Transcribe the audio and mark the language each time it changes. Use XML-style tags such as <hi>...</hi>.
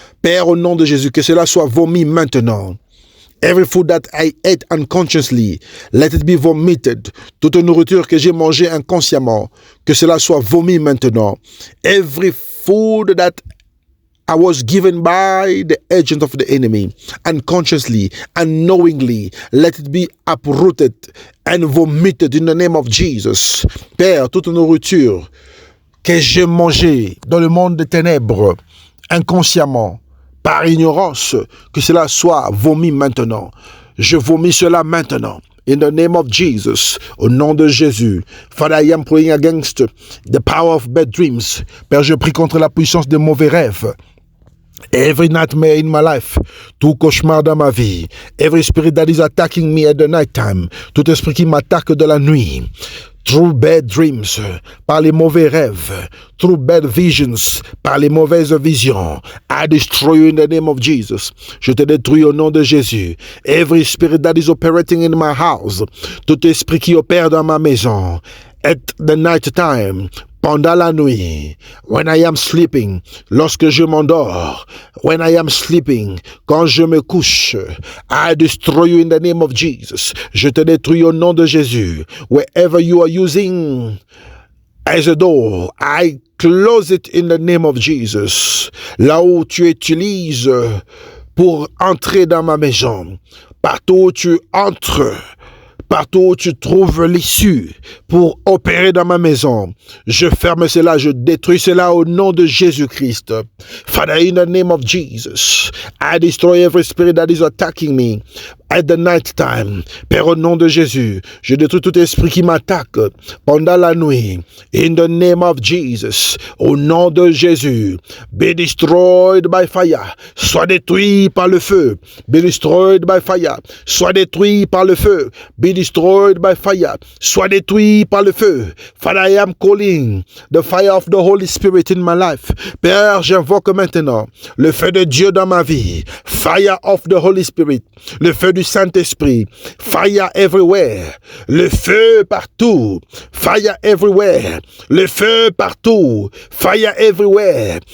<fr>Père, au nom de Jésus, que cela soit vomi maintenant.</fr> <en>Every food that I ate unconsciously, let it be vomited.</en> <fr>Toute nourriture que j'ai mangée inconsciemment, que cela soit vomi maintenant.</fr> <en>Every food that I was given by the agent of the enemy, unconsciously, unknowingly, let it be uprooted and vomited in the name of Jesus.</en> <fr>Père, toute nourriture que j'ai mangée dans le monde des ténèbres, inconsciemment, par ignorance, que cela soit vomi maintenant. Je vomis cela maintenant.</fr> <en>In the name of Jesus,</en> <fr>au nom de Jésus.</fr> <en>Father, I am praying against the power of bad dreams.</en> <fr>Père, je prie contre la puissance des mauvais rêves.</fr> <en>Every nightmare in my life,</en> <fr>tout cauchemar dans ma vie,</fr> <en>every spirit that is attacking me at the night time,</en> <fr>tout esprit qui m'attaque de la nuit,</fr> <en>through bad dreams,</en> <fr>par les mauvais rêves,</fr> <en>through bad visions,</en> <fr>par les mauvaises visions,</fr> <en>I destroy you in the name of Jesus.</en> <fr>Je te détruis au nom de Jésus.</fr> <en>Every spirit that is operating in my house,</en> <fr>tout esprit qui opère dans ma maison,</fr> <en>at the night time,</en> <fr>pendant la nuit,</fr> <en>when I am sleeping,</en> <fr>lorsque je m'endors,</fr> <en>when I am sleeping,</en> <fr>quand je me couche,</fr> <en>I destroy you in the name of Jesus.</en> <fr>Je te détruis au nom de Jésus.</fr> <en>Wherever you are using as a door, I close it in the name of Jesus.</en> <fr>Là où tu utilises pour entrer dans ma maison, partout où tu entres, partout où tu trouves l'issue pour opérer dans ma maison, je ferme cela, je détruis cela au nom de Jésus-Christ.</fr> <en>Father, in the name of Jesus, I destroy every spirit that is attacking me at the night time.</en> <fr>Père, au nom de Jésus, je détruis tout esprit qui m'attaque pendant la nuit.</fr> <en>In the name of Jesus,</en> <fr>au nom de Jésus,</fr> <en>be destroyed by fire.</en> <fr>Sois détruit par le feu.</fr> <en>Be destroyed by fire.</en> <fr>Sois détruit par le feu.</fr> <en>Be destroyed by fire.</en> <fr>Sois détruit par le feu.</fr> <en>Father, I am calling the fire of the Holy Spirit in my life.</en> <fr>Père, j'invoque maintenant le feu de Dieu dans ma vie.</fr> <en>Fire of the Holy Spirit.</en> <fr>Le feu du Saint-Esprit.</fr> <en>Fire everywhere.</en> <fr>Le feu partout.</fr> <en>Fire everywhere.</en> <fr>Le feu partout.</fr> <en>Fire everywhere.</en>